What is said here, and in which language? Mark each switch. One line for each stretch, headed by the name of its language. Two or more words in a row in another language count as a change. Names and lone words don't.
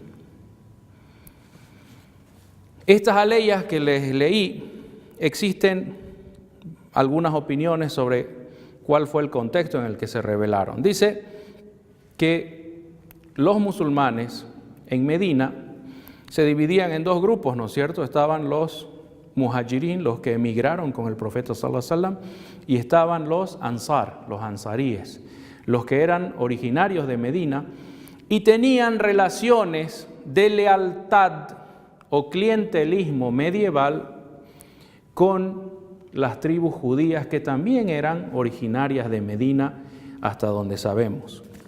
Spanish: Estas aleyas que les leí, existen algunas opiniones sobre cuál fue el contexto en el que se revelaron. Dice que los musulmanes en Medina se dividían en dos grupos, ¿no es cierto? Estaban los muhajirín, los que emigraron con el profeta
Arabic: صلى الله عليه وسلم,
Spanish: y estaban los ansar, los ansaríes, los que eran originarios de Medina y tenían relaciones de lealtad o clientelismo medieval con las tribus judías que también eran originarias de Medina, hasta donde sabemos.